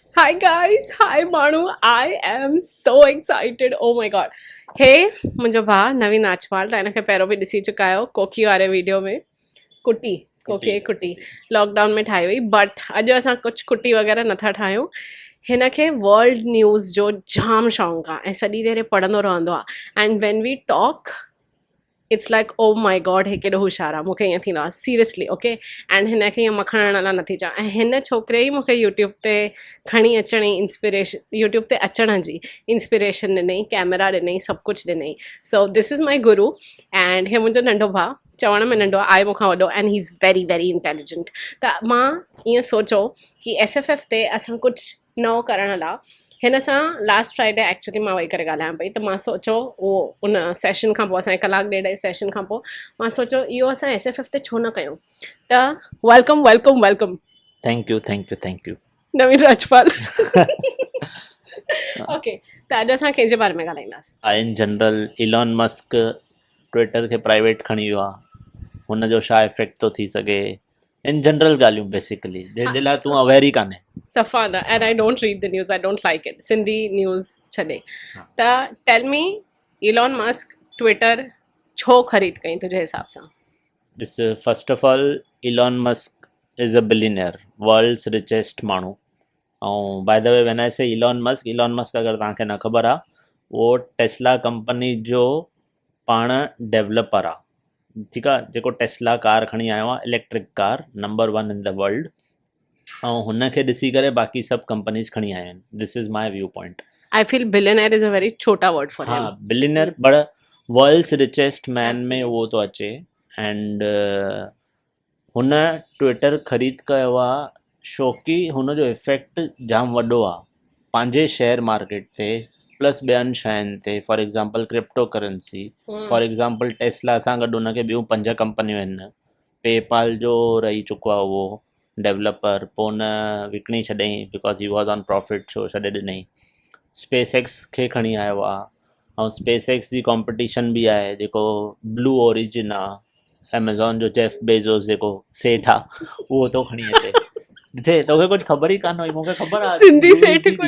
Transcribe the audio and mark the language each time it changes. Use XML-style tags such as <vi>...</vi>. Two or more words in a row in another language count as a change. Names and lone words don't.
<en>Hi guys, hi Manu. I am so excited. Oh my god.</en> <sd>Hey, मुंहिंजो भाउ नवीन नाचपाल तव्हां हिनखे पहिरियों बि ॾिसी चुका आहियो कोकी वारे वीडियो में कुटी कोकी कुटी लॉकडाउन में ठाही हुई बट अॼु असां कुझु कुटी वग़ैरह नथा ठाहियूं हिनखे</sd> <en>world news</en> <sd>जो जाम शौक़ु आहे ऐं सॼी देरि पढ़ंदो रहंदो आहे</sd> <en>and when we talk it's like oh my god</en> <sd>हे केॾो होशियारु आहे मूंखे ईअं थींदो आहे</sd> <en>seriously okay and</en> <sd>हिनखे ईअं मखण लाइ नथी चवां ऐं हिन छोकिरे ई मूंखे यूट्यूब ते खणी अचण जी इंस्पिरेशन यूट्यूब ते अचण जी इंस्पिरेशन ॾिनई कैमरा ॾिनई सभु कुझु ॾिनई</sd> <en>so this is my guru and</en> <sd>हे मुंहिंजो नंढो भाउ चवण में नंढो आहे मूंखां वॾो एंड</sd> <en>he is very very intelligent</en> <sd>त मां ईअं सोचो कि SFF ते असां कुझु नओं करण लाइ हिन सां</sd> <en>last Friday actually</en> <sd>मां वेही करे ॻाल्हायां पई त मां सोचो उहो उन सेशन खां पोइ असांजे कलाकु ॾेढ जे सेशन खां पोइ मां सोचो इहो असां SFF ते छो न कयूं त</sd> <en>welcome welcome welcome thank you</en> <sd>नवीन राजपाल ओके त अॼु असां कंहिंजे बारे में ॻाल्हाईंदासीं</sd> <en>in general</en> <sd>इलॉन मस्क ट्विटर खे प्राइवेट खणी वियो आहे हुनजो छा इफेक्ट थो थी सघे</sd> <en>in general</en> <sd>ॻाल्हियूं बेसिकली जंहिंजे लाइ तूं अवेयर ई कान्हे सफ़ा न</sd> <en>and I don't read the news I don't like it</en> <sd>सिंधी न्यूज़ छॾे त</sd> <en>tell me</en> <sd>इलॉन मस्क ट्विटर छो ख़रीद कई तुंहिंजे हिसाब सां ॾिस</sd> <en>first of all Elon Musk is a billionaire world's richest</en> <sd>माण्हू ऐं</sd> <en>by the way when I say Elon Musk</en> <sd>अगरि तव्हांखे न ख़बर आहे उहो टेस्ला कंपनी जो पाण डेवलपर आहे ठीकु आहे जेको टेस्ला कार खणी आयो आहे</sd> <en>electric car number 1 in the world</en> <sd>ऐं हुनखे ॾिसी करे बाक़ी सभु कंपनीज़ खणी आयूं आहिनि</sd> <en>this is my view point I feel billionaire is a very छोटा word for</en> <sd>हा बिलियनियर बट</sd> <en>world's richest man</en> <sd>में उहो थो अचे एंड हुन ट्विटर ख़रीद कयो आहे छोकी हुनजो इफेक्ट जाम वॾो आहे पंहिंजे</sd> <en>share market</en> <sd>ते प्लस ॿियनि शयुनि ते</sd> <en>for example crypto currency for example</en> <sd>टेस्ला सां गॾु हुनखे ॿियूं 5 कंपनियूं आहिनि पेपाल जो रही चुको आहे उहो डेवलपर पोइ हुन विकिणी छॾियईं</sd> <en>because he was on profit</en> <sd>छो छॾे ॾिनई स्पेस एक्स खे खणी आयो आहे ऐं स्पेस एक्स जी कॉम्पिटिशन बि आहे जेको ब्लू ओरिजिन आहे एमेज़ॉन जो जेफ बेज़ोस जेको सेठ आहे उहो थो खणी अचे ॾिठे तोखे कुझु ख़बर ई कान हुई मूंखे ख़बर आहे सिंधी सेठ कोई</sd>